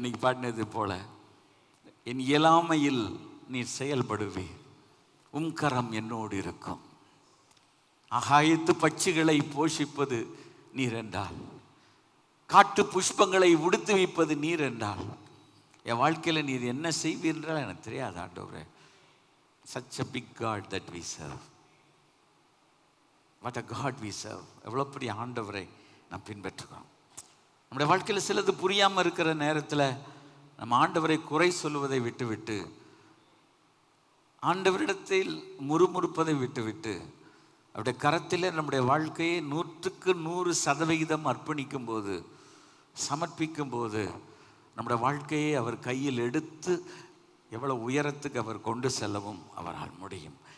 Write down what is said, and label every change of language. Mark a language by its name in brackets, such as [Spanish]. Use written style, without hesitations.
[Tamil] இன்னைக்கு பாடினது போல, என் இயலாமையில் நீ செயல்படுவே, உம் கரம் என்னோடு இருக்கும். ஆகாயத்து பட்சிகளை போஷிப்பது நீர் என்றால், காட்டு புஷ்பங்களை உடுத்து வைப்பது நீர் என்றால், என் வாழ்க்கையில் நீர் என்ன செய்வீர் என்றால் எனக்கு தெரியாது ஆண்டவரே. [English] such a big God that we serve. what a God we serve. [Tamil] எவ்வளோ பெரிய ஆண்டவரை நாம் பின்பற்றுகிறோம். நம்முடைய வாழ்க்கையில் சிலது புரியாமல் இருக்கிற நேரத்தில் நம்ம ஆண்டவரை குறை சொல்லுவதை விட்டுவிட்டு, ஆண்டவரிடத்தில் முறுமுறுப்பதை விட்டுவிட்டு, அவருடைய கரத்தில் நம்முடைய வாழ்க்கையை 100% அர்ப்பணிக்கும் போது, சமர்ப்பிக்கும் போது, நம்முடைய வாழ்க்கையை அவர் கையில் எடுத்து எவ்வளோ உயரத்துக்கு அவர் கொண்டு செல்லவும் அவரால் முடியும்.